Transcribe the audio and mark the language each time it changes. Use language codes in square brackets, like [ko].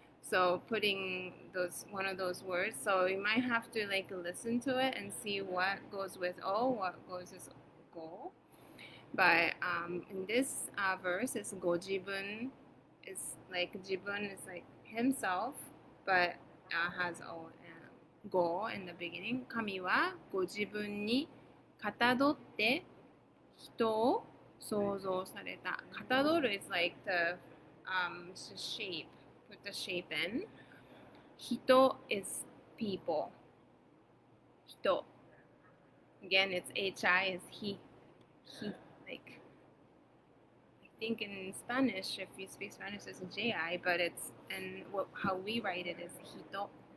[en] So putting one of those words. So you might have to like listen to it and see what goes with O, what goes with go. But in this verse, is gojibun. Is like jibun is like himself, but has O go in the beginning. [ja] 神はご自分にかたどって人を創造された。 [en] かたどる is like the shape, put the shape in. 人 is people. 人. Again, it's hi is he. Like, I think in Spanish, if you speak Spanish, it's ji, but it's, and how we write it is hito.